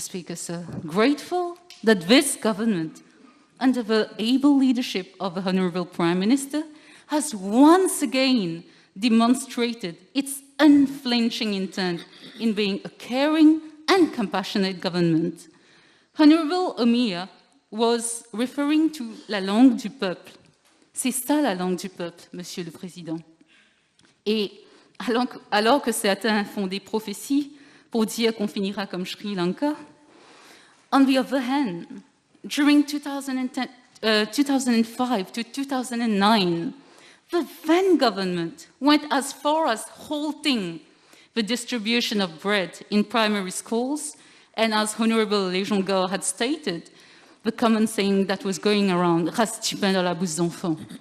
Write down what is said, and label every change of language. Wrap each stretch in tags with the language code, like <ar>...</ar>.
<en>Speaker, sir, grateful that this government, under the able leadership of the Honorable Prime Minister, has once again demonstrated its unflinching intent in being a caring and compassionate government. Honorable Omia was referring to</en> <fr>la langue du peuple. C'est ça la langue du peuple, Monsieur le Président. Et alors que certains font des prophéties pour dire qu'on finira comme Sri Lanka,</fr> <en>on the other hand, during 2005 to 2009, the then government went as far as halting the distribution of bread in primary schools, and as Honorable Léjonga had stated, the common saying that was going around,</en> <fr>reste du pain dans la bouche d'enfant.</fr>